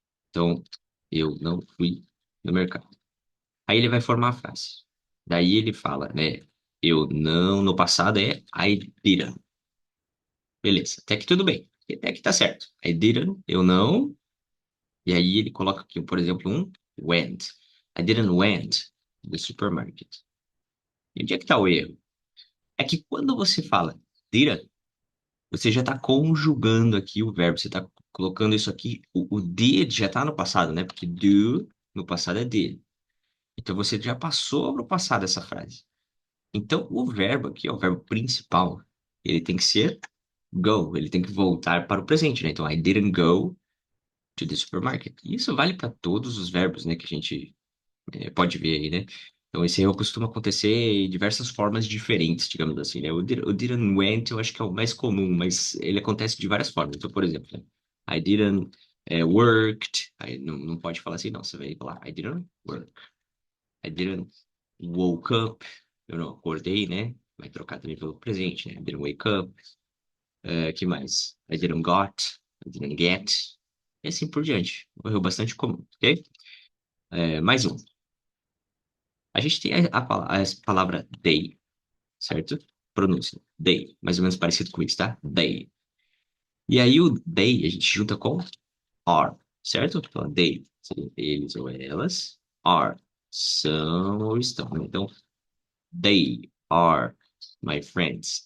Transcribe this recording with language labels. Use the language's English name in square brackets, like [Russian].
[Portuguese] Então, eu não fui no mercado. Aí ele vai formar a frase. Daí ele fala, né? Eu não, no passado é [English] I didn't. [Portuguese] Beleza, até que tudo bem. Até que tá certo. [English] I didn't, [Portuguese] eu não. E aí ele coloca aqui, por exemplo, um went. [English] I didn't went to the supermarket. [Portuguese] E onde é que tá o erro? É que quando você fala didn't, você já está conjugando aqui o verbo. Você está colocando isso aqui. O did já está no passado, né? Porque do no passado é did. Então você já passou para o passado essa frase. Então o verbo aqui, ó, o verbo principal, ele tem que ser go. Ele tem que voltar para o presente, né? [English] Então I didn't go to the supermarket. [Portuguese] E isso vale para todos os verbos, né? Que a gente pode ver aí, né? Então, esse erro costuma acontecer em diversas formas diferentes, digamos assim, né? O didn't went, eu acho que é o mais comum, mas ele acontece de várias formas. Então, por exemplo, né? [English] I didn't worked. [Portuguese] Aí não pode falar assim, não. Você vai falar [English] I didn't work. I didn't woke up. [Portuguese] Eu não acordei, né? Vai trocar também pelo presente, né? [English] I didn't wake up. [Portuguese] Que mais? [English] I didn't got. I didn't get. [Portuguese] E assim por diante. Um erro bastante comum, ok? Mais um. A gente tem a palavra they, certo? Pronúncia. They. Mais ou menos parecido com isso, tá? They. E aí o they a gente junta com are, certo? Então, they seria eles ou elas. Are. São ou estão, né? [English] Então, they are my friends.